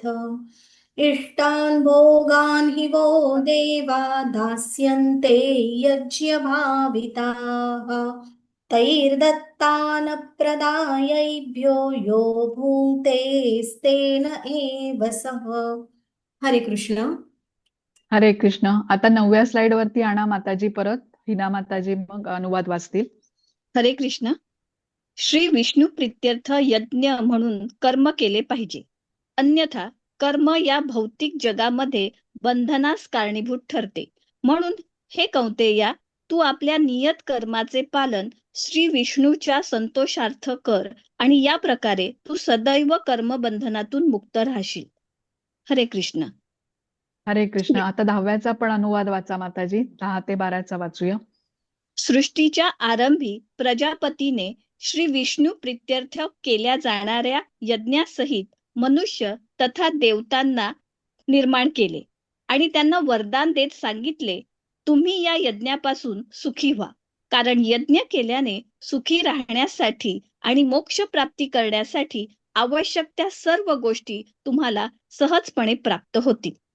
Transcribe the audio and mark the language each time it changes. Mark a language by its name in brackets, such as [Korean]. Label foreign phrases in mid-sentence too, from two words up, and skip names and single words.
[Sanskrit] इष्टान् भोगान् हि वो देवा दास्यन्ते यज्ञभाविताः. तैर्दत्तान् प्रदायैभ्यो यो भुङ्क्तेस्तेन एव सः. [Marathi] हरे कृष्ण. हरे कृष्ण. आता 9व्या स्लाइड वरती आणा माताजी परत. हिना माताजी मग अनुवाद वाचतील. हरे कृष्ण. श्री विष्णू प्रित्यर्थ यज्ञ म्हणून कर्म केले पाहिजे, अन्यथा कर्म या भौतिक जगामध्ये बंधनास कारणीभूत ठरते. म्हणून हे कौंतेया, तू आपल्या नियत कर्माचे पालन श्री विष्णूच्या संतोषार्थ कर आणि या प्रकारे तू सदैव कर्मबंधनातून मुक्त राहशील. हरे कृष्ण. हरे कृष्ण. आता 10व्याचा पण अनुवाद वाचा माताजी. 10 ते 12चा वाचूया. सृष्टीच्या आरंभी प्रजापतीने श्री विष्णू प्रित्यर्थ केल्या जाणाऱ्या यज्ञासहित मनुष्य तथा देवतांना निर्माण केले आणि त्यांना वरदान देत सांगितले, तुम्ही या यज्ञापासून सुखी व्हा, कारण यज्ञ केल्याने सुखी राहण्यासाठी आणि मोक्ष प्राप्ती करण्यासाठी आवश्यक त्या सर्व गोष्टी तुम्हाला सहजपणे प्राप्त होतील.